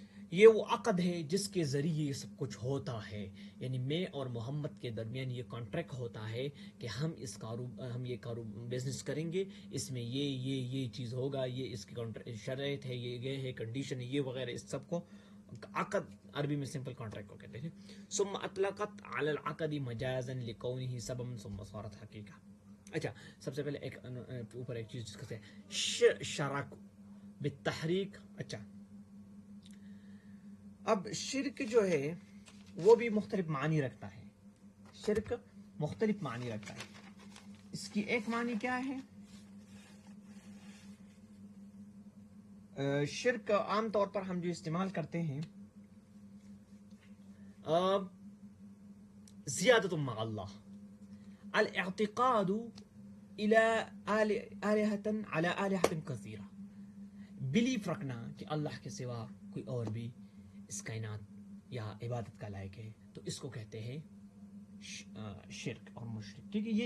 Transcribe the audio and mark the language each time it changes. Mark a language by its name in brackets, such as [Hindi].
[Urdu] یہ وہ عقد ہے جس کے ذریعے یہ سب کچھ ہوتا ہے. یعنی میں اور محمد کے درمیان یہ کانٹریکٹ ہوتا ہے کہ ہم یہ بزنس کریں گے، اس میں یہ چیز ہوگا، یہ اس کی شرائط ہے، یہ ہے کنڈیشن ہے، یہ وغیرہ. اس سب کو عقد عربی میں سمپل کانٹریکٹ کو کہتے ہیں. [Arabic] ثم اطلقت على العقد مجازا لكونه سببا ثم صارت حقیقہ. [Urdu] اچھا سب سے پہلے ایک اوپر ایک چیز ڈسکس ہے، شرک بالتحریک. اچھا اب شرک جو ہے وہ بھی مختلف معنی رکھتا ہے. شرک مختلف معنی رکھتا ہے. اس کی ایک معنی کیا ہے؟ شرک عام طور پر ہم جو استعمال کرتے ہیں، [Arabic] زیادت مع اللہ، الاعتقاد الى آلہۃ علی آلہۃ کثیرہ، [Urdu] بلیف رکھنا کہ اللہ کے سوا کوئی اور بھی اس کائنات یا عبادت کا لائق ہے، تو اس کو کہتے ہیں شرک اور مشرک. ٹھیک ہے.